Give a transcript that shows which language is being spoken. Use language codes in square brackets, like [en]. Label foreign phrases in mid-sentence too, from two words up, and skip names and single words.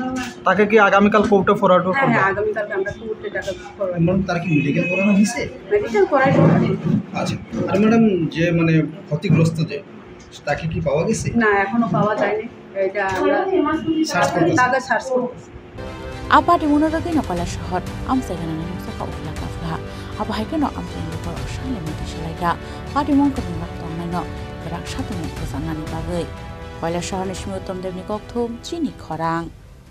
[bn] তাকে কি আগামীকাল কোর্টে ফরওয়ার্ড করব হ্যাঁ আগামীকালকে আমরা কোর্টে টাকা ফরওয়ার্ড ম্যাডাম তার কি মেডিকেল করানো হয়েছে মেডিকেল করাই আচ্ছা আর ম্যাডাম যে মানে ক্ষতিগ্রস্ত যে তাকে কি পাওয়া গেছে না এখনো পাওয়া যায়নি এটা আমরা সার্চ করতেছি তাকে সার্চ করতেছি [trp] Apa di munuragi no koila shahar amsai gana nang saka ukla kafla apa haike no amsai no kor shale mati shalaika patimong kadung tong no gerak satu mo kesangani bagai koila shahar nishmi utom devni kokthum chini khorang